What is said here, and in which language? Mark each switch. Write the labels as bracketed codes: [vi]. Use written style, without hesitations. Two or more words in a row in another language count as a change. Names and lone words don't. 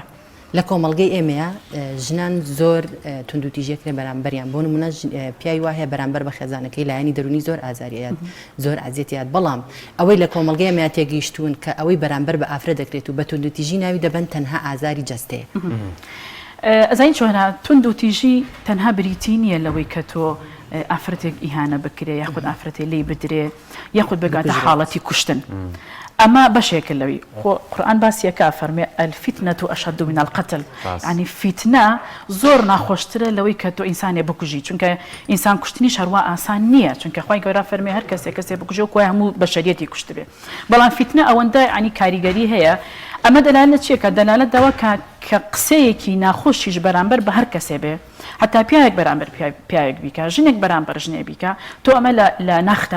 [ckb] لە کۆمەڵگەی ئێمەیە ژنان زۆر تونند و تیژێکرێ بەرامبەریان بۆ نمونە پیاوی وایە بەرامبەر بە خێزانەکەی لایەنی دەرونی زۆر ئازاریات زۆر ئازیەتیات بەڵام ئەوەی لە کۆمەڵگەی ئێمە تێگەیشتوون کە ئەوەی بەرامبەر بە ئافرەت دەکرێت و بە تونند و تیژی ناوی دەبن تەنها ئازاری جەستەیە ئەزین چۆنە تونند و تیژی تەنها بریتی نییە لەوەی کە تۆ ئافرەتێک ئیهانە بکرێ یاخود ئافرەتێ لی بدرێ یاخود بگاتە حاڵەتی کوشتن ئەمە بەشێکە لەوی قورئان باسیەکە فەرمێ [ar] الفتنة أشد من القتل [ckb] يعني فتنە زۆر ناخۆشترە لەوەی کە تۆ ئینسانێ بکوژی چونکە ئینسان کوشتنی هەروە ئاسان نییە چونکە خوای گەورە فەرمێ هەر کەسێ بکوژێ و کۆی هەموو بەشەریەتی کوشتبێ بەڵام فتنە ئەوەندە ینی کاریگەری هەیە ئەمە دەلالە چیەکە دەلالەت دەوە کە قسەیەکی ناخۆشیش بەرامبەر بە هەر کەسێ بێ حتا پیاوێک بەرامبەر پیاوێک بیکە ژنێک بەرامبەر ژنێ بیکە تۆ ئەمە لە ناخدا